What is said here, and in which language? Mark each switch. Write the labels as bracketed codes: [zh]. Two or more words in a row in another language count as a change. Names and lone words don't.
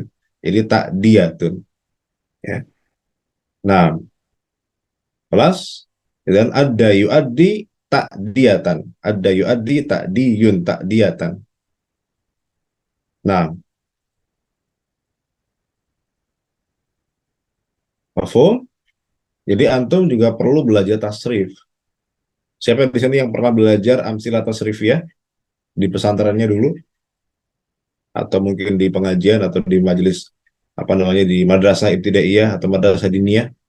[id] Jadi ta'diyatun. Ya. Nah, plus dan ada [ar] يؤدي تأدية. Ada يؤدي تأدٍّ تأدية. Nah, [id] mafhum? Jadi antum juga perlu belajar tasrif. Siapa di sini yang pernah belajar [ar] أمثلة تصريفية [id] di pesantrennya dulu? Atau mungkin di pengajian atau di majelis apa namanya di madrasah ibtidaiyah atau madrasah diniyah?